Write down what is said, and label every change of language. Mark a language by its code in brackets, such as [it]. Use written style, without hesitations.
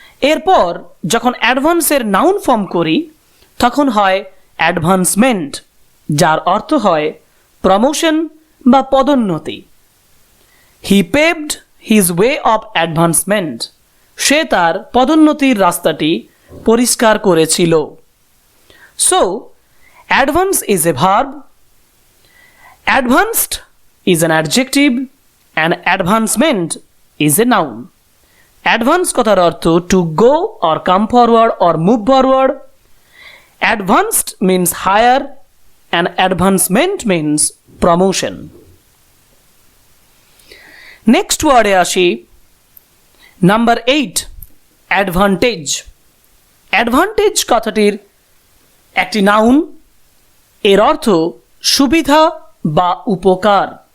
[bn] এরপর যখন অ্যাডভান্সের noun form করি তখন হয় অ্যাডভান্সমেন্ট, যার অর্থ হয় প্রমোশন বা পদোন্নতি। [en] he paved his way of advancement, [bn] সে তার পদোন্নতির রাস্তাটি পরিষ্কার করেছিল। [en] So advance is a verb, advanced is an adjective and advancement is a noun. Advance [bn] কথার অর্থ [en] to go or come forward or move forward. Advanced means higher and advancement means promotion. Next word [bn] এ আসি, number 8 advantage. Advantage কথাটির একটি noun, এর অর্থ সুবিধা বা উপকার।